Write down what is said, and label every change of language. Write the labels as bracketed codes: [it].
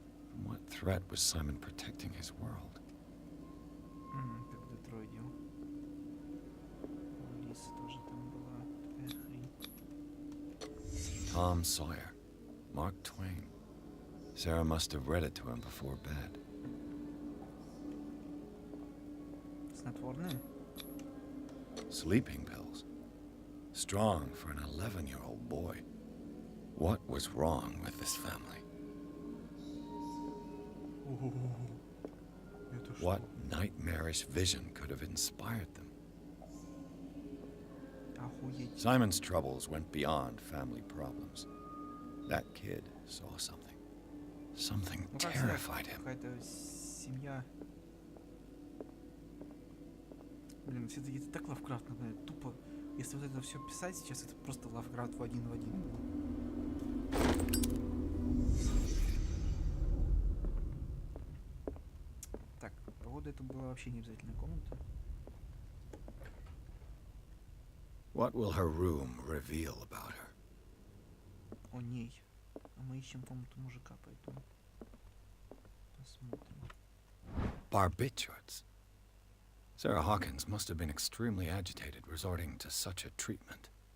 [en] From what threat was Simon protecting his world? [ru] Как в Детройде. У Лисы тоже там была такая хрень. [en] Tom Sawyer. Mark Twain. Sarah must have read it to him before bed. [ru] Снотворное? [en] Sleeping pills. Strong for an 11-year-old boy. What was wrong with this family? [ru] Это [en] What nightmarish vision could have inspired them? [ru] Охуеть. [en] Simon's troubles went beyond family problems. That kid saw something. Something [ru] Ну как сказать, [en] terrified him. [ru] какая-то семья. Блин, все-таки это так Лавкрафт напоминает. Тупо, если вот это все писать сейчас, это просто Лавкрафт в один в один. Так, походу это была вообще не обязательная комната. [en] What will her room reveal about her? [ru] О ней. А мы ищем комнату мужика, поэтому посмотрим. [en] Barbiturates. Sarah Hawkins must have been extremely agitated resorting to such a treatment.